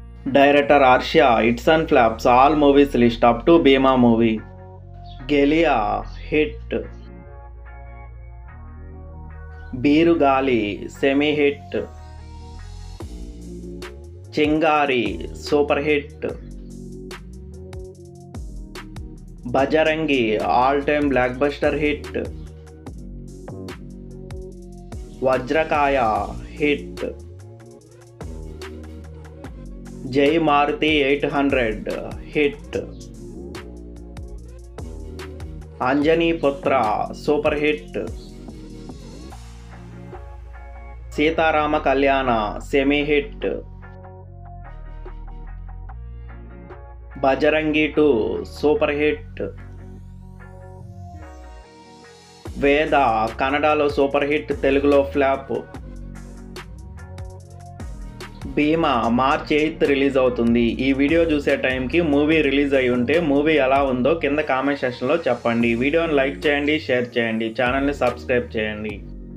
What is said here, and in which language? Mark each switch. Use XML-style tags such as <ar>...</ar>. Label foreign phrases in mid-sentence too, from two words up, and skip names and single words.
<en>Director Arshia, hits and flaps, all movies list up to Bhima movie. Gelia, hit. Birugali, semi-hit. Chingari, super hit. Bajarangi, all-time blockbuster hit. Vajrakaya, hit. Jai Maruti 800, hit. Anjani Putra, super hit. Sita Rama Kalyana, semi-hit. Bajarangi 2, super hit. Veda, Kannadalo super hit, Telugulo flap.</en> <te>భీమా మార్చ్ 8th రిలీజ్ అవుతుంది. ఈ వీడియో చూసే టైంకి</te> <en>movie release</en> <te>అయి ఉంటే మూవీ ఎలా ఉందో కింద</te> <en>comment section</en> <te>చెప్పండి. వీడియోని లైక్ చేయండి, షేర్ చేయండి, ఛానల్ని సబ్స్క్రైబ్ చేయండి.</te>